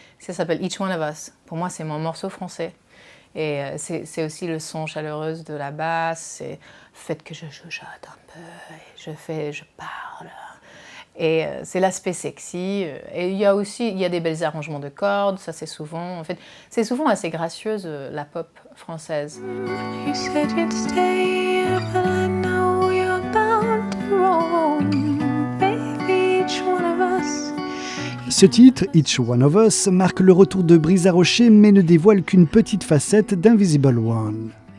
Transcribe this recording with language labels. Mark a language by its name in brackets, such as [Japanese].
[French] Ça s'appelle Each One of Us. Pour moi, c'est mon morceau français. Et c'est aussi le son chaleureux de la basse, c'est le fait que je chuchote un peu, je parle. Et c'est l'aspect sexy. Et il y a des belles arrangements de cordes, ça c'est souvent, en fait, c'est souvent assez gracieuse la pop française. [English] You said you'd stay, but I know you're bound to roam, baby, each one of us. [French] Ce titre, Each One of Us, marque le retour de Brisa Rocher mais ne dévoile qu'une petite facette d'Invisible One.